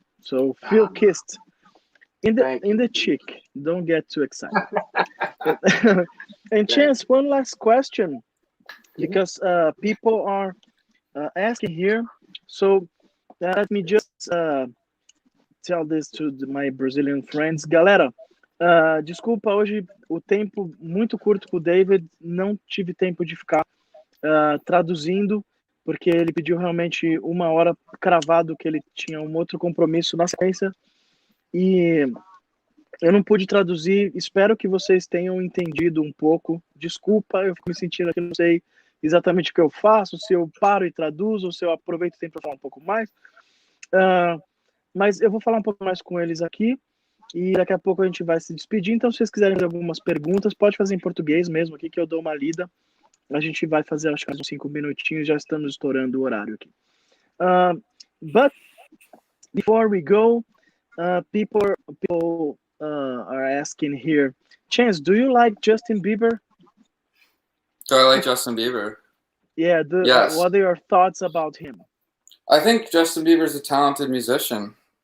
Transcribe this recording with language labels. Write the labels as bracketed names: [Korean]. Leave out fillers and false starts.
[English] So feel kissed in the cheek. Don't get too excited. And Chance, one last question, because people are asking here. So let me just tell this to my Brazilian friends. [Portuguese] Galera, desculpa, hoje o tempo muito curto com o David, não tive tempo de ficar traduzindo, porque ele pediu realmente 1 hora cravado, que ele tinha um outro compromisso na sequência, e eu não pude traduzir. Espero que vocês tenham entendido um pouco. Desculpa, eu fico me sentindo aqui, não sei exatamente o que eu faço, se eu paro e traduzo, ou se eu aproveito o tempo para falar um pouco mais. Mas eu vou falar um pouco mais com eles aqui, e daqui a pouco a gente vai se despedir. Então, se vocês quiserem fazer algumas perguntas, pode fazer em português mesmo aqui, que eu dou uma lida. A gente vai fazer, acho que uns 5 minutinhos, já estamos estourando o horário aqui. [English] But before we go, people are asking here, Chance, do you like Justin Bieber? Do I like Justin Bieber? Yeah, Yes. What are your thoughts about him? I think Justin Bieber's a talented musician.